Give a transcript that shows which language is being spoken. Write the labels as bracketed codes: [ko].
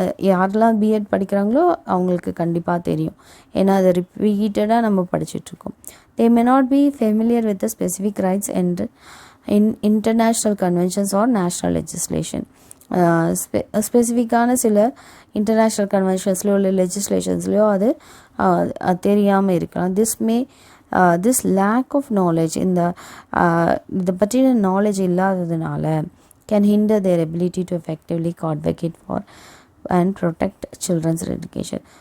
[ta] யாரெல்லாம் B.Ed படிக்கிறாங்களோ அவங்களுக்கு கண்டிப்பாக தெரியும், ஏன்னா அதை ரிப்பீட்டடாக நம்ம படிச்சுட்ருக்கோம். [en] they may not be familiar with the specific rights and in international conventions or national legislation. [ta] ஸ்பெசிஃபிக்கான சில இன்டர்நேஷ்னல் கன்வென்ஷன்ஸ்லையோ இல்லை லெஜிஸ்லேஷன்ஸ்லையோ அது தெரியாமல் இருக்கலாம். [en] This lack of knowledge, இதை பற்றின knowledge இல்லாததுனால can hinder their ability to effectively advocate for and protect childrens education.